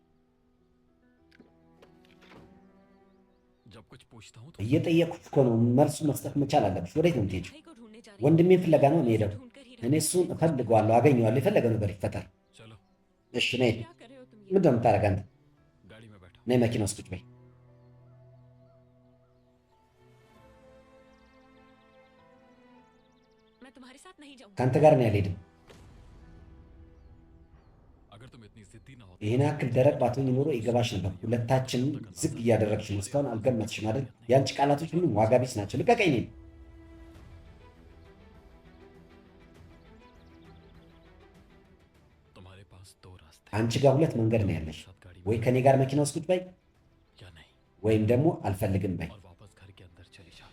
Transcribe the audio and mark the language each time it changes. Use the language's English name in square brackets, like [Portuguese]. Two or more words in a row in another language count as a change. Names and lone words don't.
[Urdu] जब कुछ पूछता हूँ तो [Amharic] እየጠየኩሽ እኮ ነው። መልሱ መስጠት መቻል አለብሽ። ወዴት ነው የምትሄጂው? [Urdu] भाई को ढूंढने जा रही [Amharic] ወንድሜን ፍለጋ ነው የምሄደው። [Urdu] ढूंढ कर ही [Amharic] እኔ እሱን እፈልገዋለሁ፣ አገኘዋለሁ። የፈለገው ነገር ይፈጠር። [Urdu] चलो [Amharic] እሺ ነይ። [Urdu] क्या कर रहे हो तुम ये [Amharic] ምንድን ነው የምታደርገው አንተ? [Urdu] गाड़ी में बैठो [Amharic] ነይ መኪና ውስጥ ቁጭ በይ። [Urdu] मैं तुम्हारे साथ नहीं जाऊंगा [Amharic] ከአንተ ጋር ነው ያልሄድም። [Urdu] अगर तुम इतनी जिद्दी ना हो [Amharic] ይህን ያክል ደረቅ ባትሆኝ ኖሮ ይገባሽ ነበር። ሁለታችንም ዝቅ እያደረግሽ ነው። እስካሁን አልገመትሽም አይደል? የአንቺ ቃላቶች ሁሉም ዋጋ ቢስ ናቸው። ልቀቀኝ። እኔን [Urdu] तुम्हारे पास दो रास्ते [Amharic] አንቺ ጋር ሁለት መንገድ ነው ያለሽ። [Urdu] साथ गाड़ी [Amharic] ወይ ከኔ ጋር መኪና ውስጥ ቁጭ በይ፣ [Urdu] या नहीं [Amharic] ወይም ደግሞ አልፈልግም በይ። [Urdu] और वापस घर के अंदर चली जाओ